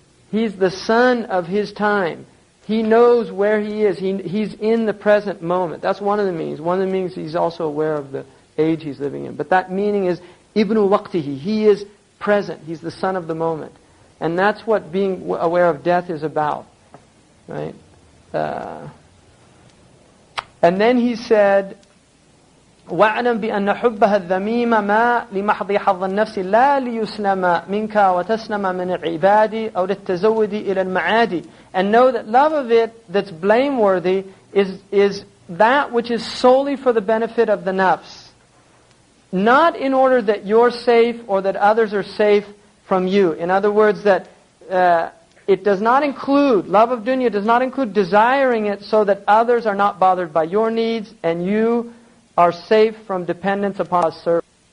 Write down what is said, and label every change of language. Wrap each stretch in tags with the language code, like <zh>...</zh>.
<en>He's the son of his time. He knows where he is. He's in the present moment. That's one of the meanings. One of the meanings, he's also aware of the age he's living in. But that meaning is ibn waqtihi. He is present. He's the son of the moment. And that's what being aware of death is about. Right? And then he said,</en> <ar>وَاعْلَمْ بِأَنَّ حُبَّهَا الذَّمِيمَ مَا لِمَحْضِ حَظَّ النَّفْسِ لَا لِيُسْلَمَ مِنْكَ وَتَسْلَمَ مِنَ الْعِبَادِ أَوْ لِلتَّزَوُّدِ إِلَى الْمَعَادِ.</ar> <en>And know that love of it that's blameworthy is that which is solely for the benefit of the nafs. Not in order that you're safe or that others are safe from you. In other words, that it does not include, love of dunya does not include desiring it so that others are not bothered by your needs and you are safe from dependence upon Allah's servant.</en>